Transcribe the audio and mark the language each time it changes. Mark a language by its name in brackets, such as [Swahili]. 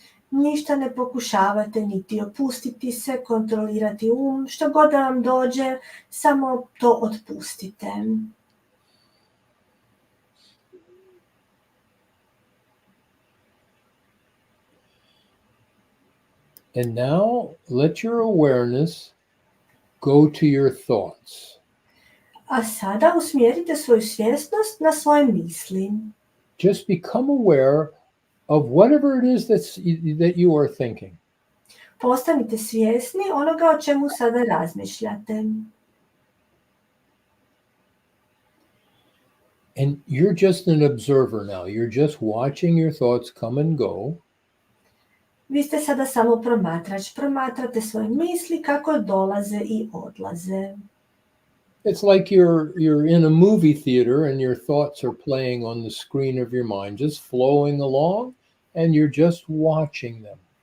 [Croatian] Ništa ne pokušavate niti opustiti se, kontrolirati što god da vam dođe, samo to otpustite. [English] And now let your awareness go to your thoughts. [Croatian] A sada usmjerite svoju svjesnost na svoje misli. [English] Just become aware of whatever it is that you are thinking. [Croatian] Postanite svjesni onoga o čemu sada razmišljate. [English] And you're just an observer now. You're just watching your thoughts come and go. [Croatian] Vi ste sada samo promatrač. Promatrate svoje misli kako dolaze i odlaze. [English] It's like you're in a movie theater and your thoughts are playing on the screen of your mind, just flowing along, and you're just watching them.